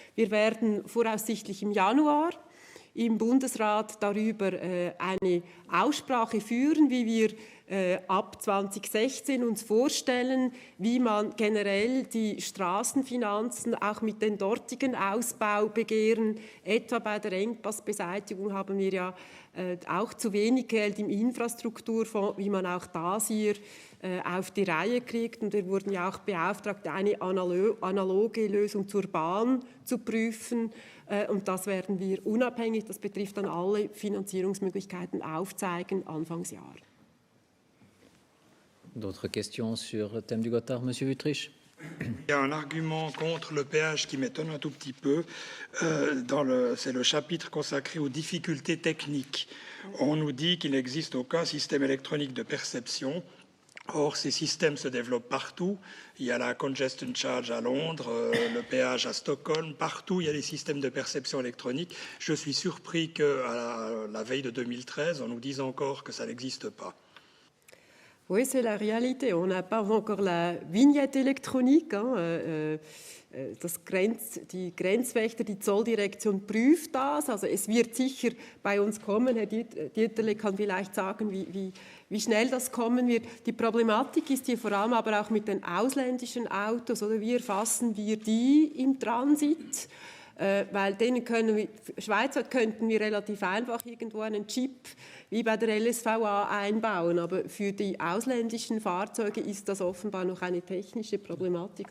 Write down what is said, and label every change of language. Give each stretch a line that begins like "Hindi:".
German: Wir werden voraussichtlich im Januar im Bundesrat darüber eine Aussprache führen, wie wir ab 2016 uns vorstellen, wie man generell die Straßenfinanzen auch mit den dortigen Ausbaubegehren, etwa bei der Engpassbeseitigung haben wir ja auch zu wenig Geld im Infrastrukturfonds, wie man auch das hier auf die Reihe kriegt. Und wir wurden ja auch beauftragt, eine analoge Lösung zur Bahn zu prüfen. Und das werden wir unabhängig, das betrifft dann alle Finanzierungsmöglichkeiten, aufzeigen Anfangsjahr.
French: D'autres questions sur le thème du Gotthard, Monsieur Wüthrich? Il y a un argument contre le péage qui m'étonne un tout petit peu. C'est le chapitre consacré aux difficultés techniques. On nous dit qu'il n'existe aucun système électronique de perception. Or, ces systèmes se développent partout. Il y a la congestion charge à Londres, le péage à Stockholm. Partout, il y a des systèmes de perception électronique. Je suis surpris qu'à la veille de 2013, on nous dise encore que ça n'existe pas. Oui, c'est la réalité. On n'a pas encore la Vignette électronique.
German: Die Grenzwächter, die Zolldirektion prüft das. Also es wird sicher bei uns kommen. Herr Dieterle kann vielleicht sagen, wie schnell das kommen wird. Die Problematik ist hier vor allem aber auch mit den ausländischen Autos. Oder wie erfassen wir die im Transit? Weil schweizweit könnten wir relativ einfach irgendwo einen Chip wie bei der LSVA einbauen, aber für die ausländischen Fahrzeuge ist das offenbar noch eine technische Problematik.